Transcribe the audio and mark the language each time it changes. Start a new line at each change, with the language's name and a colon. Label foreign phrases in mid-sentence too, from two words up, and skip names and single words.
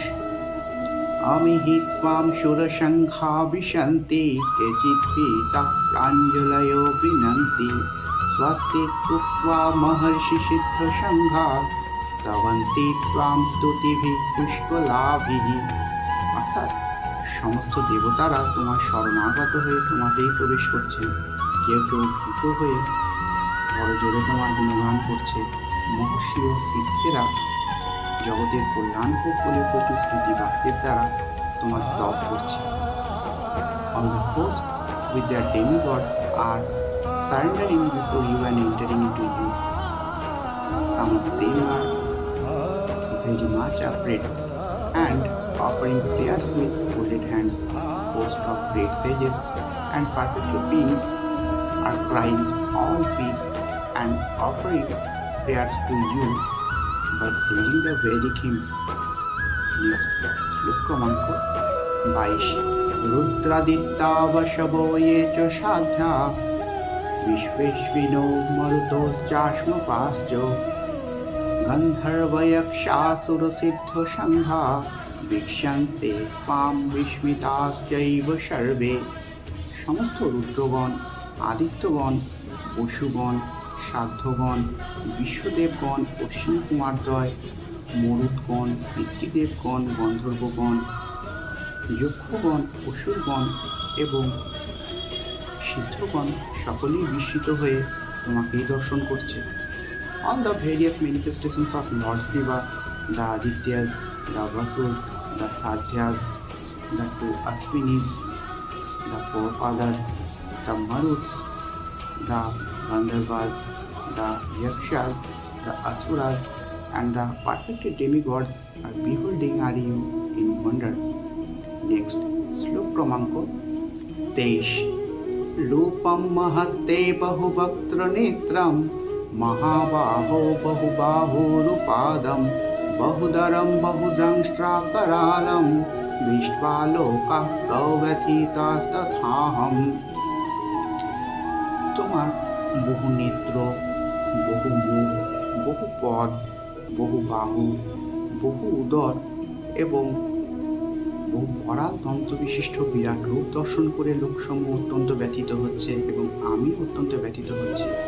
Sanskrit: अमिहि त्वां शूरशङ्खा विशन्ति केचिद्भीताः प्राञ्जलयो गृह्णन्ति स्वस्तित्युक्त्वा महर्षिसिद्धसङ्घाः स्तवन्ति त्वां स्तुतिभिः पुष्कलाभिः।
Bangla: অর্থাৎ সমস্ত দেবতারা তোমার শরণাগত হয়ে তোমাতেই প্রবেশ করছে। কেউ কেউ ভীত হয়ে বড় জোরে তোমার গুণগান করছে। মহর্ষি ও সিদ্ধেরা জগতের কল্যাণ হোক বলে প্রচুর স্তুতি বাক্যের দ্বারা তোমার স্তব করছে।
English: All the hosts with their demigods are surrendering before you and entering into you. Some of them are very much afraid and offering prayers with folded hands. Hosts of great sages and perfect beings are crying all peace and offering prayers to you by singing the Vedic hymns. Next,
Hindi: श्लोक क्रमांक 22।
Sanskrit: रुद्रादित्या वशवो ये च साध्या विश्वेश्विनो मरुतोश्चाश्मपाश्च गन्धर्वयक्षासुरसिद्धसङ्घा वीक्षन्ते त्वां विस्मिताश्चैव सर्वे।
Bangla: সমস্ত রুদ্রগণ, আদিত্যগণ, পশুগণ, সাধ্যগণ, বিশ্বদেবগণ, অশ্বিনী কুমারদ্বয়, মরুৎগণ, পিতৃদেবগণ, গন্ধর্বগণ, যক্ষগণ, অসুরগণ এবং সিদ্ধগণ সকলেই বিস্মিত হয়ে তোমাকেই দর্শন করছে।
English: All the various manifestations of Lord Shiva, the Adityas, the Vasus, the Sadhyas, the two Ashwinis, the forefathers, the Maruts, the Gandharvas, the Yakshas, the Asuras, and the perfected demigods are beholding are you in wonder. Next,
Hindi: श्लोक क्रमांक 23।
Sanskrit: रूपं महत्ते बहुवक्त्र नेत्रं महाबाहो बहुबाहुरुपादं बहुदरं बहुदंष्ट्राकरालं दृष्ट्वा लोकाः प्रव्यथितास्तथाहम्।
Bangla: তোমার বহু নেত্র, বহু মুখ, বহু পদ, বহু বাহু, বহু উদর এবং বহু করাল তন্ত্র বিশিষ্ট বিরাট রূপ দর্শন করে লোকসমূহ অত্যন্ত ব্যথিত হচ্ছে এবং আমি অত্যন্ত ব্যথিত হচ্ছি।